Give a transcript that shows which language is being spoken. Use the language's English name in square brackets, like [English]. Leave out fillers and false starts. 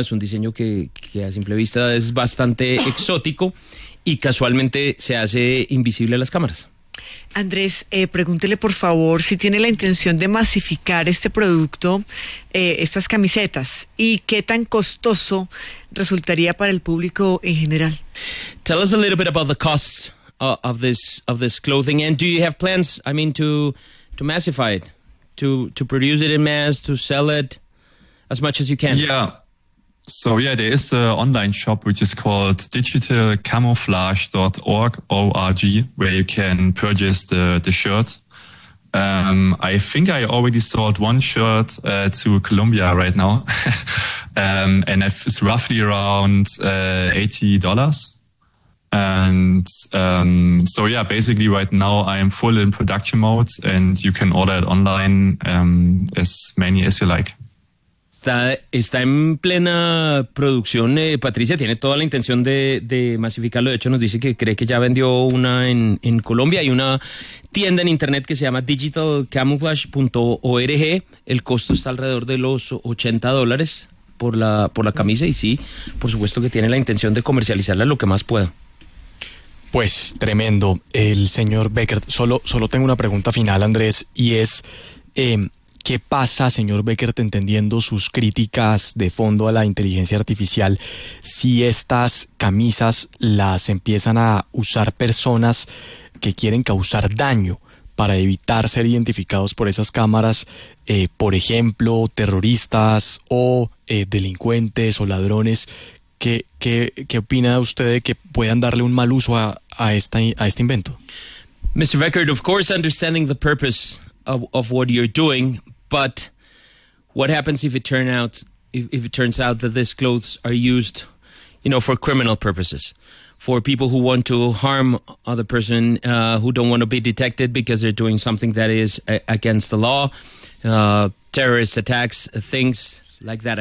[Spanish] Es un diseño que a simple vista es bastante exótico y casualmente se hace invisible a las cámaras. Andrés, pregúntele por favor si tiene la intención de masificar este producto, estas camisetas, y qué tan costoso resultaría para el público en general. [English] Tell us a little bit about the cost of this clothing, and do you have plans, I mean, to massify it, to produce it in mass, to sell it as much as you can? Yeah. So yeah, there is an online shop which is called digitalcamouflage.org, where you can purchase the shirt. I think I already sold one shirt to Colombia right now, and it's roughly around $80. And so yeah, basically right now I am full in production mode, and you can order it online as many as you like. [Spanish] Está en plena producción, Patricia, tiene toda la intención de masificarlo. De hecho, nos dice que cree que ya vendió una en Colombia. Hay una tienda en internet que se llama digitalcamouflage.org. El costo está alrededor de los $80 por la camisa, y sí, por supuesto que tiene la intención de comercializarla lo que más pueda. Pues tremendo, el señor Becker. Solo tengo una pregunta final, Andrés, y es... ¿qué pasa, señor Becker, entendiendo sus críticas de fondo a la inteligencia artificial, si estas camisas las empiezan a usar personas que quieren causar daño para evitar ser identificados por esas cámaras, por ejemplo, terroristas o delincuentes o ladrones? ¿Qué opina usted de que puedan darle un mal uso a este invento? [English] Mr. Becker, of course, understanding the purpose of what you're doing. But what happens if it turns out that these clothes are used, you know, for criminal purposes, for people who want to harm other person, who don't want to be detected because they're doing something that is against the law, terrorist attacks, things like that.